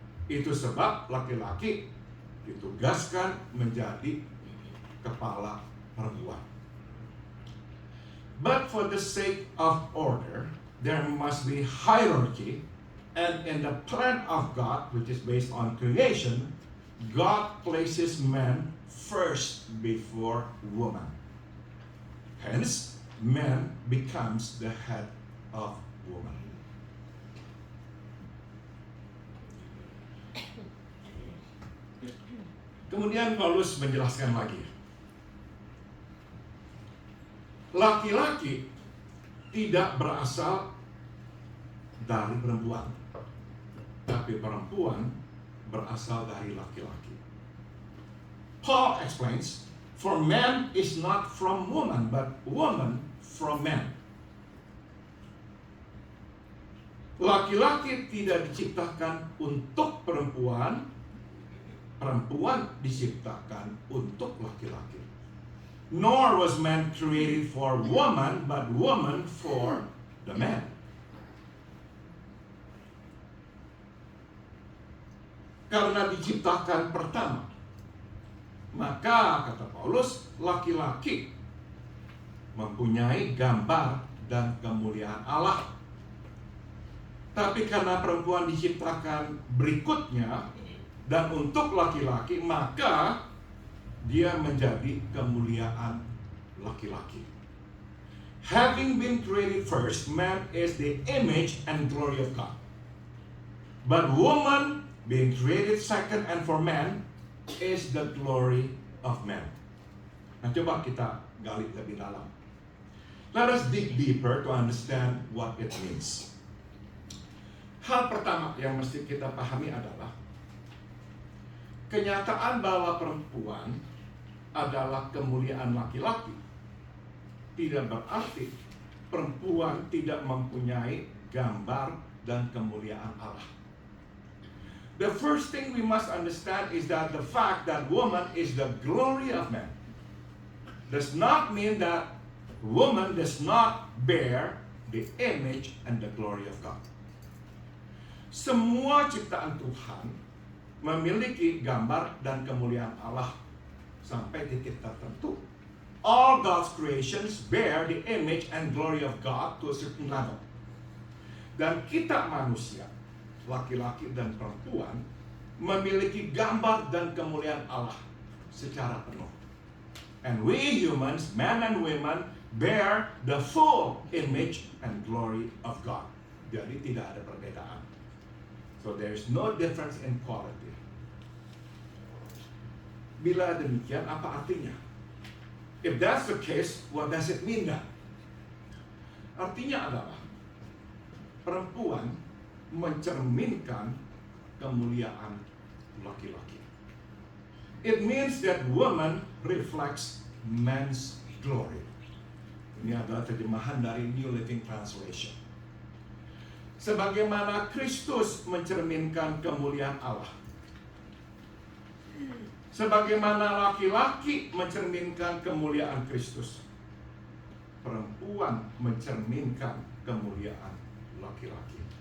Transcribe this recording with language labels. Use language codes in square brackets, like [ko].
[id] Itu sebab laki-laki ditugaskan menjadi kepala perempuan. [en] But for the sake of order, there must be hierarchy, and in the plan of God, which is based on creation, God places man first before woman. Hence, man becomes the head of woman. [id] Kemudian Paulus menjelaskan lagi. Laki-laki tidak berasal dari perempuan, tapi perempuan berasal dari laki-laki. [en] Paul explains, For man is not from woman, but woman from man. [id] Laki-laki tidak diciptakan untuk perempuan, perempuan diciptakan untuk laki-laki. [en] Nor was man created for woman, but woman for the man. [id] Karena diciptakan pertama, maka kata Paulus, laki-laki mempunyai gambar dan kemuliaan Allah. Tapi karena perempuan diciptakan berikutnya dan untuk laki-laki, maka dia menjadi kemuliaan laki-laki. [en] Having been created first, man is the image and glory of God. But woman, being created second and for man, is the glory of man. [id] Nah, coba kita gali lebih dalam. [en] Let us dig deeper to understand what it means. [id] Hal pertama yang mesti kita pahami adalah kenyataan bahwa perempuan adalah kemuliaan laki-laki tidak berarti perempuan tidak mempunyai gambar dan kemuliaan Allah. [en] The first thing we must understand is that the fact that woman is the glory of man does not mean that woman does not bear the image and the glory of God. [id] Semua ciptaan Tuhan memiliki gambar dan kemuliaan Allah sampai titik tertentu. [en] All God's creations bear the image and glory of God to a certain level. [id] Dan kita manusia, laki-laki dan perempuan, memiliki gambar dan kemuliaan Allah secara penuh. [en] And we humans, men and women, bear the full image and glory of God. [id] Jadi tidak ada perbedaan. [en] So there is no difference in quality. [id] Bila demikian, apa artinya? [en] If that's the case, what does it mean then? [id] Artinya adalah perempuan mencerminkan kemuliaan laki-laki. [en] It means that woman reflects man's glory. [id] Ini adalah terjemahan dari New Living Translation. Sebagaimana Kristus mencerminkan kemuliaan Allah, sebagaimana laki-laki mencerminkan kemuliaan Kristus, perempuan mencerminkan kemuliaan laki-laki.